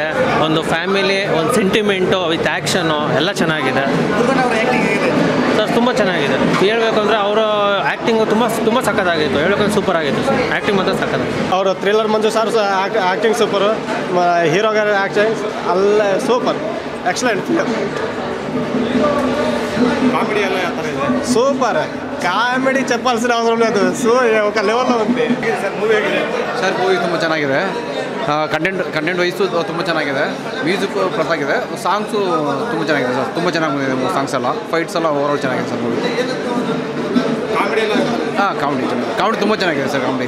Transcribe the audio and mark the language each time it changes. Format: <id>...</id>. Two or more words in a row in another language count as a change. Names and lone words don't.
<kn>ಒಂದು ಫ್ಯಾಮಿಲಿ, ಒಂದು ಸೆಂಟಿಮೆಂಟು</kn> <en>with action</en> <kn>ಎಲ್ಲ ಚೆನ್ನಾಗಿದೆ ಸರ್, ತುಂಬ ಚೆನ್ನಾಗಿದೆ. ಹೇಳ್ಬೇಕು ಅಂದರೆ ಅವರ ಆ್ಯಕ್ಟಿಂಗು ತುಂಬ ಸಕ್ಕತ್ತಾಗಿತ್ತು. ಹೇಳ್ಬೇಕಂದ್ರೆ ಸೂಪರ್ ಆಗಿತ್ತು ಸರ್, ಆ್ಯಕ್ಟಿಂಗ್ ಮಾತ್ರ ಸಕ್ಕತ್ತಾಗಿತ್ತು. ಅವರು ಥ್ರಿಲ್ಲರ್ ಮಂಜು ಸರ್ ಆ್ಯಕ್ಟಿಂಗ್ ಸೂಪರು, ಹೀರೋಗಾರ ಆ್ಯಕ್ಟಿಂಗ್ ಅಲ್ಲ ಸೂಪರ್,</kn> <en>excellent film.</en> <kn>ಕಾಮಿಡಿ ಎಲ್ಲ ಯಾವ ಥರ ಇದೆ?</kn> <en>super comedy</en> <te>చెప్పాల్సిన అవసరం లేదు. ఒక లెవెల్లో ఉంది.</te> <en>sir movie</en> <kn>ಹೇಗಿದೆ?</kn> <en>sir movie</en> <kn>ತುಂಬ ಚೆನ್ನಾಗಿದೆ.</kn> <en>content wise</en> <kn>ತುಂಬ ಚೆನ್ನಾಗಿದೆ.</kn> <en>music plus</en> <kn>ಆಗಿದೆ. ಸಾಂಗ್ಸು ತುಂಬ ಚೆನ್ನಾಗಿದೆ ಸರ್, ತುಂಬ ಚೆನ್ನಾಗಿದೆ ಸಾಂಗ್ಸ್ ಎಲ್ಲ. ಫೈಟ್ಸ್ ಎಲ್ಲ ಓವರಾಲ್ ಚೆನ್ನಾಗಿದೆ</kn> <en>sir movie.</en> <kn>ಕಾಮಿಡಿ ಎಲ್ಲ? ಕಾಮಿಡಿ ತುಂಬ ಚೆನ್ನಾಗಿದೆ ಸರ್. ಕಾಮಿಡಿ</kn>